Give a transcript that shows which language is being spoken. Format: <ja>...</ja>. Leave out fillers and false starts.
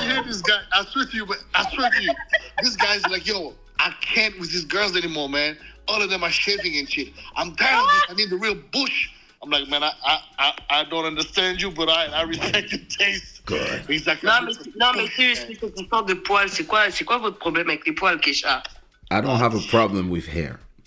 <en>hear this guy, I swear to you, this guy's like, yo, I can't with these girls anymore, man. All of them are shaving and shit. I'm tired of this. I need the real bush. I'm like, man, I don't understand you, but I respect your taste. God. He's like,</en> <fr>Non, mais seriously, cette histoire de poils, c'est quoi votre problème avec les poils, Kaysha?</fr> <en>I don't have a problem with hair.</en>